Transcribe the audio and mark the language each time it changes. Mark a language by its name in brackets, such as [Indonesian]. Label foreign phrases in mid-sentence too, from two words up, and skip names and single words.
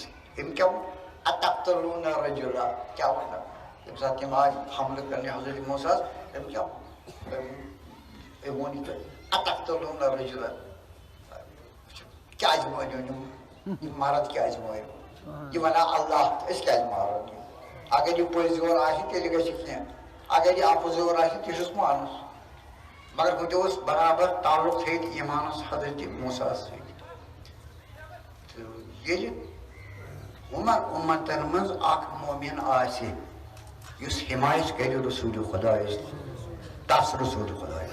[Kashmiri] أمۍ کیٛاہ ووٚن [Arabic] اتقتلوٗنَ رجلا [Kashmiri] کیٛاہ ووٚن ییٚمہِ ساتہٕ تِم آیہِ حملہٕ کرنہِ حضرت موسیٰ ہس أمۍ کیٛاہ أمۍ ووٚن یہِ تۄہہِ [Arabic] اتقتلوٗنَ رجلا [Kashmiri] کیٛازِ مٲرِو یِم مرد کیٛازِ مٲرِو. یہ ونان اللہ اس کیا مارو اگر یہ پوز یور آسہِ تیٚلہِ گژھِ کینٛہہ اگر یہ اپُز یور آسہِ تہِ چھُس مانُس مگر ہُہ تہِ اوس برابر تعلق تھٲیِتھ ایٖمانس حضرت موسیٰ سۭتۍ تہٕ ییٚلہِ عمر اُمتن منٛز اکھ مومن آسہِ یُس حمایت کرِ رسول خۄدایس تس رسول خۄدایس